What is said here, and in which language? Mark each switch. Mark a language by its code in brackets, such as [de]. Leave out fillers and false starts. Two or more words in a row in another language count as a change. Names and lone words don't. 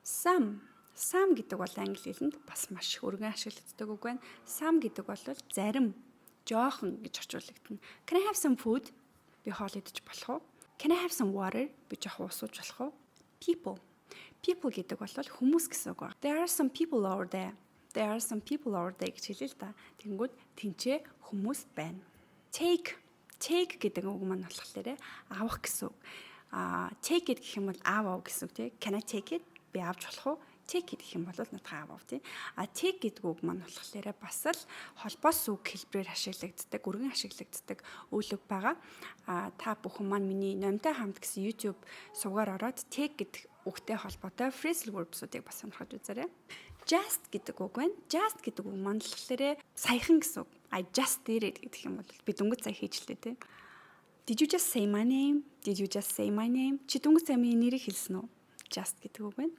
[mn] Some гэдэг бол англи хэлэнд бас маш өргөн ашиглагддаг үг байна. Some гэдэг бол зарим, жоохон гэж орчуулагдана. [en] Can I have some food? [mn] Би хоол идэж болох уу? [en] Can I have some water? [mn] Би жоохон ус ууж болох уу? People. People гэдэг бол хүмүүс гэсэн үг байна. [en] There are some people over there. There are some people over there [mn] гэж хэлээ л да. Тэнгүүд тэнцээ хүмүүс байна. Take гэдэг үг маань болохоор авах гэсэн үг. [en] Take it [mn] гэх юм бол аав гэсэн үг тий. [en] Can I take it? [mn] Би авч болох уу? [en] Take it [mn] гэх юм бол надад аав тий. Take гэдэг үг маань болохоор бас л холбоос үг хэлбэрээр ашиглагддаг, өргөн ашиглагддаг үйл үг байгаа. Та бүхэн маань миний номтой хамт гэсэн YouTube сувгаар ороод take гэдэг үгтэй холбоотой [en] phrasal verbs- [mn] уудыг бас сонирхож үзээрэй. Just гэдэг үг байна. Just гэдэг үг маань болохоор саяхан гэсэн үг. [en] I just did it [mn] гэдэг юм бол би дөнгөж сая хийжлээ тий. [en] Did you just say my name? Did you just say my name? [mn] Чи дөнгөж сая миний нэрийг хэлсэн үү? Just гэдэг үг байна.